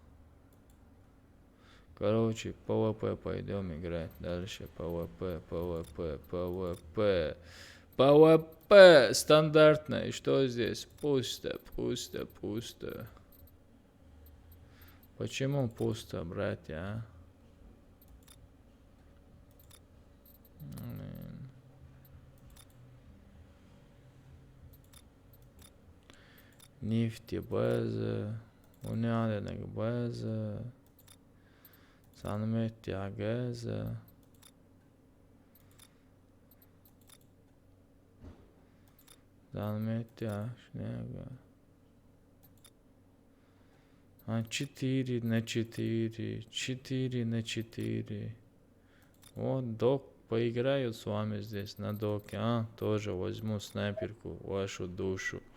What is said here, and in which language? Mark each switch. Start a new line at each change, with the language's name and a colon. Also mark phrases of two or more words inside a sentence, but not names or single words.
Russian: Короче, ПВП пойдем играть дальше. ПВП, ПВП, ПВП. ПВП стандартно. И что здесь? Пусто, пусто, пусто. Почему пусто, братья, а? Нефтебаза, уняденная база, санметья газа, санметья снега. 4 на 4, 4 на 4. Вот док, поиграю с вами здесь на доке, а? Тоже возьму снайперку, вашу душу.